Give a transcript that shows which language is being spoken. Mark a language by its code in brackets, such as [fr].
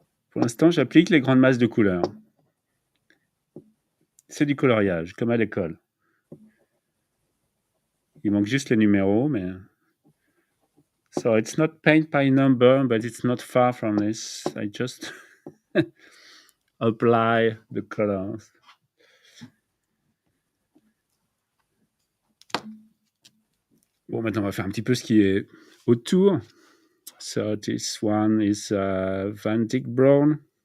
[fr] Pour l'instant, j'applique les grandes masses de couleurs. C'est du coloriage, comme à l'école. Il manque juste les numéros, mais... [en] So it's not paint by number, but it's not far from this. I just apply the colors. [fr] Bon, maintenant, on va faire un petit peu ce qui est autour. [en] So this one is Van Dyck Brown.